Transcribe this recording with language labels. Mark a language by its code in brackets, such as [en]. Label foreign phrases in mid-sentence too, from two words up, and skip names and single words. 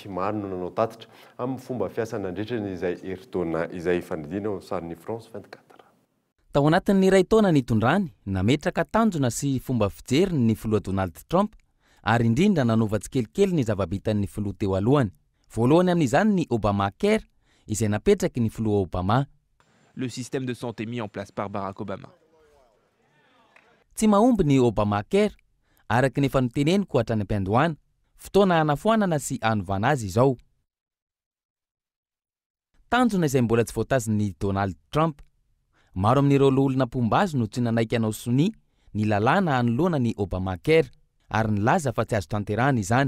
[mg] Maro no nanao tatitra amin'ny fomba fiasana nandritran'izay herintaona izay fanidina ao sarin'ny France 24. Tao anatin'ny iray taona nitondrany nametraka tanjona sy fomba fijeriny ny filoha Donald Trump ary indrindra nanova tsikelikely ny zava-bitan'ny filoha teo alohany. Voalohany amin'izany ny Obamacare izay napetraky ny filoha Obama. [fr] Le système de santé mis en place par Barack Obama. [mg] Tsy mahomby ny Obamacare araky ny efa noteneniko hatrany am-piandohana, fotoana hanafoanana sy hanovana azy izao. Tanjona izay mbola tsy voatazon'ny Donald Trump. Maro amin'ireo olona pombazo no tsy nanaiky anao soni ny lalàna hanoloana ny Obamacare ary nilaza fa tsy azo tanterahana izany.